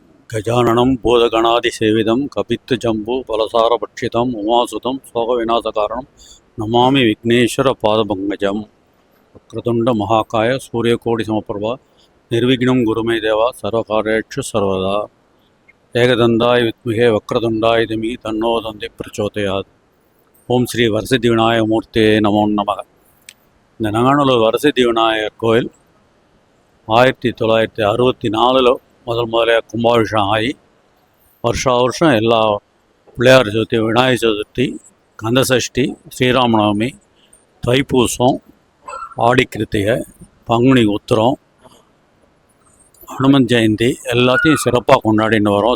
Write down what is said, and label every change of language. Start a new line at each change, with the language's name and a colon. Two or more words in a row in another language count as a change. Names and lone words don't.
Sanskrit: गजाननं भूतगणादिसेवितं कपित्थजम्बू फलसारभक्षितं उमासुतं शोकविनाशकारणं नमामि विघ्नेश्वरपादपङ्कजं। वक्रतुण्डमहाकाय सूर्यकोटिसमप्रभा निर्विघ्नं गुरुमे देवा सर्वकार्येषु सर्वदा। एकदन्ताय विद्महे वक्रतुण्डाय धीमहि तन्नो दन्ति प्रचोदयात्।
Tamil: ஓம் ஸ்ரீ வரசித்தி விநாயக மூர்த்தியே நமோ நமக. இந்த நங்கானூர் வரசித்தி விநாயகர் கோயில் 1964 முதல்ல கும்பாபிஷேகம் ஆகி வருஷம் எல்லா பிள்ளையார் சதுர்த்தி, விநாயகர் சதுர்த்தி, கந்தசஷ்டி, ஸ்ரீராமநவமி, தைப்பூசம், ஆடி கிருத்திகை, பங்குனி உத்திரம், ஹனுமன் ஜெயந்தி எல்லாத்தையும் சிறப்பாக கொண்டாடின்னு வரோம்.